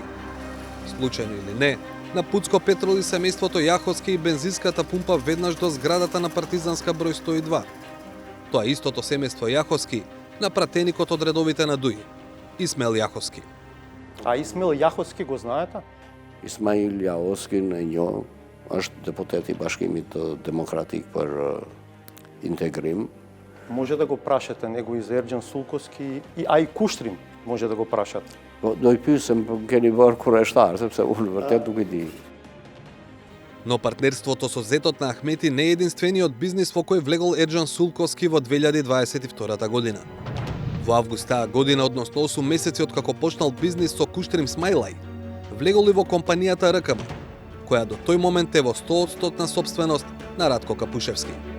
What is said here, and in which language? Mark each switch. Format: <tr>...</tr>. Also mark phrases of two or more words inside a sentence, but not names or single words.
<mk>Случајно или не, на Пуцко Петрол и семејството Јаховски и бензинската пумпа веднаш до зградата на Партизанска број 102. Тоа истото семејство Јаховски на пратеникот од редовите на ДУИ, Исмел Јаховски. А Исмел Јаховски го знаете?</mk> <sq>Ismail Јаховски në njoh, është deputet I Bashkimit Demokratik për Integrim.</sq> <mk>Може да го прашате него и за Ерџан Сулковски, а и Куштрим може да го прашате.</mk> <sq>Po, do I pyesem, keni bërë kurreshtar, sepse unë vërtet nuk I di.</sq> <mk>Но партнерството со зетот на Ахмети не е единствениот бизнис во кој влегол Ерџан Сулковски во 2022 година. Во август таа година, односно 8 месеци откако почнал бизнис со Куштрим Смајлај, влегол и во компанијата РКМ, која до тој момент е во 100% собственост на Радко Капушевски.</mk>